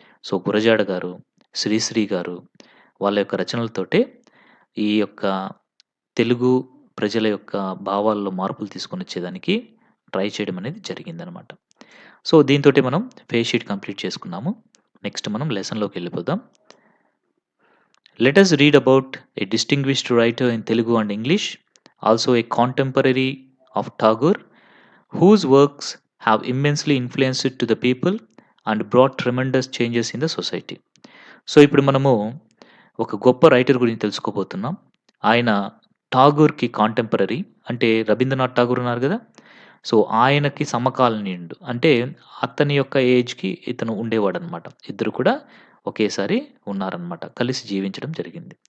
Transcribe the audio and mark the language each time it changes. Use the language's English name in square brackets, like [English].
[Telugu] So Gurajada గారు, శ్రీశ్రీ గారు వాళ్ళ యొక్క రచనలతోటే ఈ యొక్క తెలుగు ప్రజల యొక్క భావాల్లో మార్పులు తీసుకొని వచ్చేదానికి ట్రై చేయడం అనేది జరిగిందనమాట. సో దీంతోటి మనం ఫేస్ షీట్ కంప్లీట్ చేసుకున్నాము. నెక్స్ట్ మనం లెసన్లోకి వెళ్ళిపోదాం. [English] Let us read about a distinguished writer in Telugu and English, also a contemporary of Tagore, whose works have immensely influenced to the people and brought tremendous changes in the society. [Telugu] So ఇప్పుడు మనము ఒక గొప్ప writer గురించి తెలుసుకోబోతున్నాం. ఆయన ఠాగూర్కి contemporary, అంటే రవీంద్రనాథ్ ఠాగూర్ ఉన్నారు కదా, సో ఆయనకి సమకాలీనుడు, అంటే అతని యొక్క ఏజ్కి ఇతను ఉండేవాడు అనమాట. ఇద్దరు కూడా ఒకేసారి ఉన్నారనమాట. కలిసి జీవించడం జరిగింది.